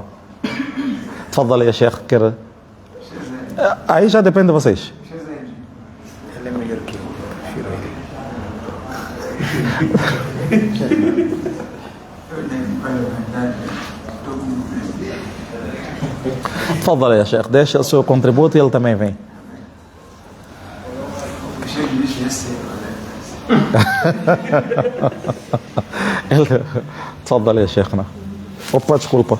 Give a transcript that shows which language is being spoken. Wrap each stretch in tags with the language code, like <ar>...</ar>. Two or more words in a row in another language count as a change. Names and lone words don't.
<ar>تفضل يا شيخ.</ar> <pt>Aí já depende de vocês. Ele é melhor que eu, prefiro ele.</pt> <ar>تفضل يا شيخ,</ar> <pt>deixa o seu contributo e ele também vem.</pt> <ar>تفضل يا شيخنا.</ar> <pt>Opa, desculpa.</pt>